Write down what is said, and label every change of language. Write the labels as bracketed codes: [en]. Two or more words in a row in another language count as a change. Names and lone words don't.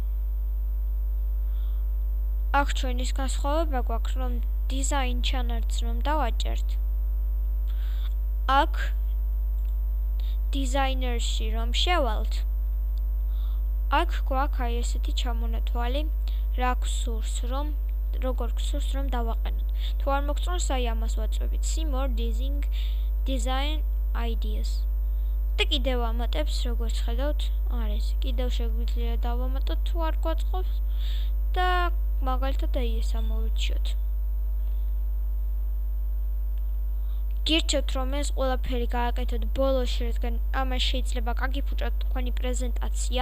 [ka] აქ ჩვენის განსხვავება გვაქვს, რომ [en] design channels [ka] რომ დავაჭერთ. აქ designer-ში რომ შევალთ. აქ გვაქვს აი ესეთი ჩამონათვალი, როგორ გსურს რომ დავაყენოთ. თუ არ მოგწონს, აი ამას ვაწვევით. [en] See more design ideas. [ka] და კიდევ ამატებს, როგორც ხედავთ, არის. კიდევ შეგვიძლია დავამატოთ თუ არ გვაწყობს და მაგალითად აი ეს ამოვირჩიოთ. გირჩევთ რომ ეს ყველაფერი გააკეთოთ ბოლოში, რადგან ამას შეიძლება გაგიფუჭოთ თქვენი პრეზენტაცია.